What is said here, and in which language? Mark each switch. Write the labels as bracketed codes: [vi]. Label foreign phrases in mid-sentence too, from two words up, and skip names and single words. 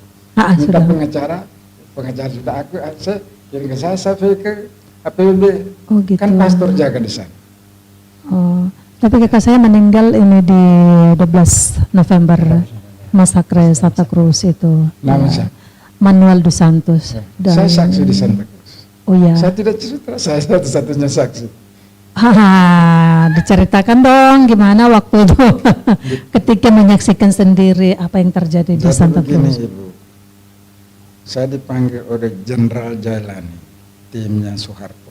[id] Minta pengacara sudah saya kirim ke saya ke PBB. Oh, gitu. Kan pastor jaga di sana. Oh, tapi kakak saya meninggal ini di 12 November masakre Santa Cruz itu. Nama siapa? Manuel dos Santos. Saya saksi di Santa Cruz. Oh iya. Saya tidak cerita, saya satu-satunya saksi. Diceritakan dong gimana waktu itu ketika menyaksikan sendiri apa yang terjadi di Jadi Santa begini, Cruz. Ibu, saya dipanggil oleh Jenderal Jailani, timnya Soeharto.